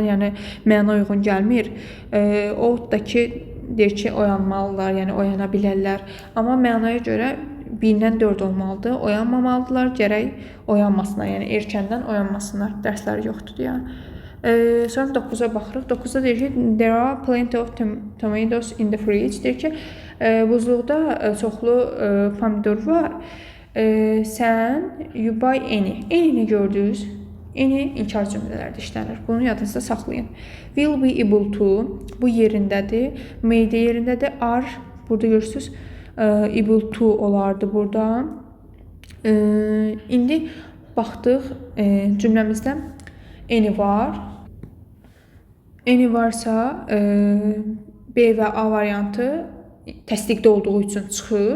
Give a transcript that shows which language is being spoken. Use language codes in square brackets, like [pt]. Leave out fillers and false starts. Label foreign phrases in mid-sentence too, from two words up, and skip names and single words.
[az] Yəni, məna uyğun gəlmir. O da ki, deyir ki, oyanmalılar, yəni oyana bilərlər. Amma mənaya görə 1 ilə 4 olmalıdır. Oyanmamalıdırlar, gərək oyanmasınlar. Yəni, erkəndən oyanmasınlar. Dərsləri yoxdur deyə. Sonra 9-a baxırıq. 9-da deyir ki, [en] there are plenty of tomatoes in the fridge. [az] Deyir ki, buzluqda çoxlu pomidor var. [en] Sən you buy any. [az] Any-ni gördünüz? Any inkar cümlələrdə işlənir. Bunu yadınızda saxlayın. [en] Will be able to. [az] Bu yerindədir. May də yerindədir. Are. Burada görürsünüz. [en] Able to [az] olardı burada. İndi baxdıq cümləmizdə any var. Any varsa B və A variantı təsdiqdə olduğu üçün çıxır.